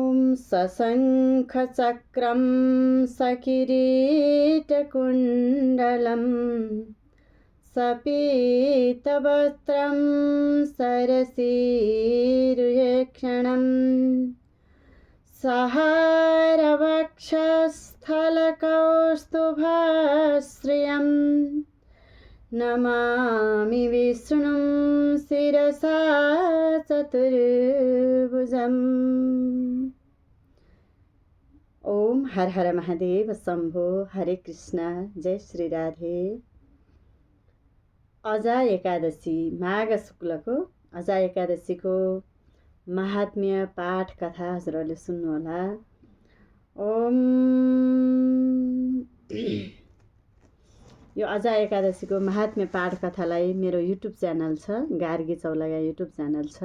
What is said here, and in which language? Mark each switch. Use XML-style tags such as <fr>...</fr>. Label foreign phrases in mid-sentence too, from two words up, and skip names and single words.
<sa>सशङ्खचक्रं सकिरीटकुण्डलं सपीतवस्त्रं सरसीरुहेक्षणं सहारवक्षस्थलकौस्तुभश्रियं नमामि विष्णुं शिरसा चतुर्भुजम्। ओम हर हर महादेव शंभो। हरे कृष्ण। जय श्री राधे।</sa> <ne>अजा एकादशी माघ शुक्लको अजा एकादशीको महात्म्य पाठ कथा हजुरहरूले सुन्नुहोला। ओम यो अजा एकादशीको महात्म्य पाठ कथालाई मेरो</ne> <en>YouTube channel</en> <ne>छ, गार्गी चौलागा</ne> <en>YouTube channel</en> <ne>छ।</ne>